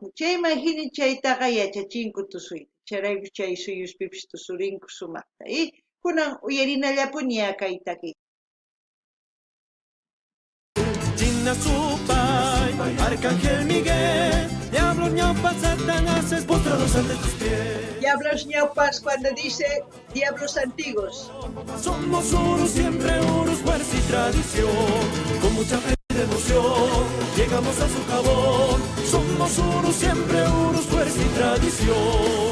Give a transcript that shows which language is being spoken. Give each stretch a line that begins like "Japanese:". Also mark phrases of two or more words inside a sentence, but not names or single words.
Quechua: Chayman hina chaytaqa yachachinku tusuyta. Chayrayku chay suyuspipis tusurinku sumaqta. Kunan uyarinallapuña kay takiyta. China supay,
Spanish: Arcángel Miguel, diablos ñaupas, satanáses postrados ante tus pies. Diablos ñaupas cuando dice diablos antiguos. Somos Urus, siempre Urus, fuerza y tradición, con mucha fe y devoción, llegamos a su jabón. Somos Urus, siempre Urus, fuerza y tradición.